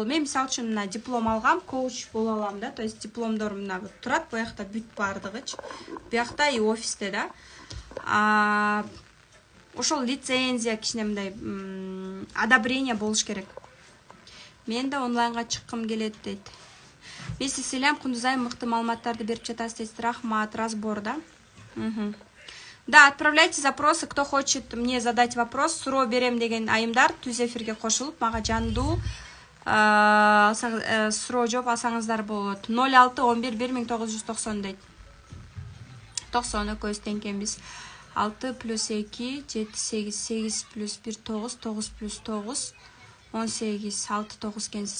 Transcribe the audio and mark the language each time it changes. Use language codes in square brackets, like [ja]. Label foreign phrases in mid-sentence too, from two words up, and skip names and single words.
[ky] Мен мисалы үчүн мына диплом алгам, коуч боло алам да. [ru] То есть [ky] дипломдорум мына турат, буякта бүт бардыгычы. Буякта и офисте да. Ошол лицензия, кичине мындай одобрение болуш керек. Мен да онлайнга чыккым келет дейт. [ru] Вместе с [ky] Илям Кундузай мыкты маалыматтарды берип жатасыз дейт. [ru] Рахмат, разбор, да? Да, отправляйте запросы, кто хочет мне задать вопрос, [ky] суроо берем деген айымдар түз эфирге кошулуп, мага жандуу суроо жооп алсаңыздар болот. 06 11 1990 дейт. 90 экөөбүз тең экенбиз. 6 плюс 2 7 8 8 плюс 1 9 9 плюс 9 18 6 9 экенсиз.